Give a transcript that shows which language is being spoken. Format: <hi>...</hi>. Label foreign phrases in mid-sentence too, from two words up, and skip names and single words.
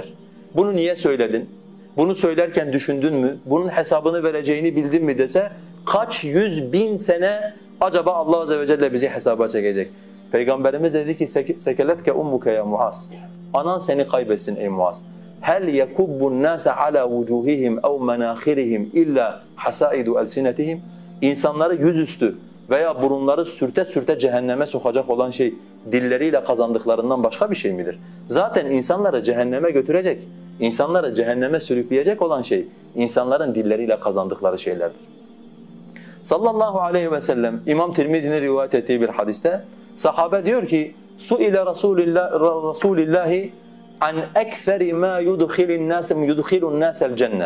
<tr>Bunu niye söyledin? Bunu söylerken düşündün mü? Bunun hesabını vereceğini bildin mi dese kaç 100.000 sene acaba Allah</tr> <ar>عز وجل</ar> <tr>bizi hesaba çekecek? Peygamberimiz dedi ki</tr> <ar>ثكلتك أمك يا معاذ.</ar> <tr>Anan seni kaybetsin ey Muaz.</tr> <ar>هل يكب الناس على وجوههم أو مناخرهم إلا حسائد ألسنتهم?</ar> <tr>İnsanları yüzüstü veya burunları sürte sürte cehenneme sokacak olan şey dilleriyle kazandıklarından başka bir şey midir? Zaten insanları cehenneme götürecek, insanları cehenneme sürükleyecek olan şey insanların dilleriyle kazandıkları şeylerdir.</tr> <ar>صلى الله عليه وسلم</ar> <tr>İmam Tirmizi'nin rivayet ettiği bir hadiste sahabe diyor ki</tr> <ar>سئل رسول الله عن أكثر ما يدخل الناس الجنة.</ar>